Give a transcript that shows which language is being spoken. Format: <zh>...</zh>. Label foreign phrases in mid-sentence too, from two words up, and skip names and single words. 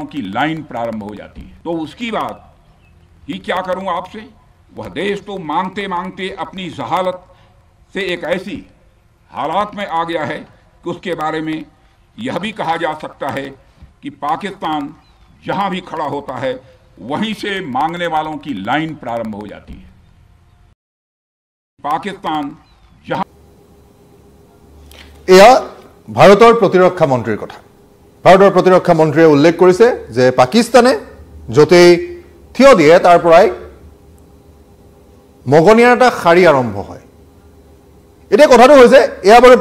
<hi>की लाइन प्रारंभ हो जाती है तो उसकी बात ही क्या करूं आपसे वह देश तो मांगते मांगते अपनी जहालत से एक ऐसी हालात में आ गया है कि उसके बारे में यह भी कहा जा सकता है कि पाकिस्तान जहां भी खड़ा होता है वहीं से मांगने वालों की लाइन प्रारंभ हो जाती है पाकिस्तान जहां</hi> <as>ভাৰতৰ প্ৰতিৰক্ষা মন্ত্ৰীৰ কথা ভাৰতৰ প্ৰতিৰক্ষা মন্ত্ৰীয়ে উল্লেখ কৰিছে যে পাকিস্তানে যতেই থিয় দিয়ে তাৰ পৰাই মগনিয়াৰ এটা শাৰী আৰম্ভ হয় এতিয়া কথাটো হৈছে এয়া বাৰু</as>